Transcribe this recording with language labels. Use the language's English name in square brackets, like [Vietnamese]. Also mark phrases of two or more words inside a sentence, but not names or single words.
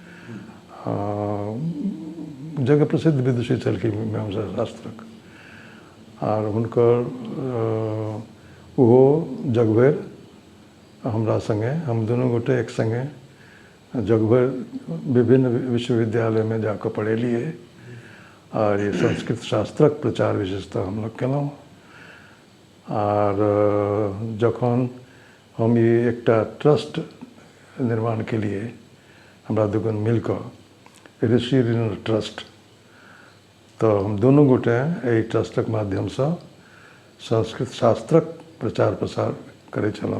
[Maithili] जगह प्रसिद्ध विदुषी छलखिन मीमांसा शास्त्रक, और हुनकर ओहो जगभर हमरा संगे, हम दुनू गोटे एक संगे जगभर विभिन्न विश्वविद्यालय में जाकर पढ़ेलिए, और ये संस्कृत शास्त्रक प्रचार विशेषतः हम लोग केलहुँ। और जखन हम ये एकटा ट्रस्ट निर्माण के लिए हमरा दुगुन मिलकर ऋषि ऋण ट्रस्ट, तो हम दोनों गोटे एहि ट्रस्टक माध्यम से संस्कृत शास्त्रक प्रचार प्रसार करै छलहुँ।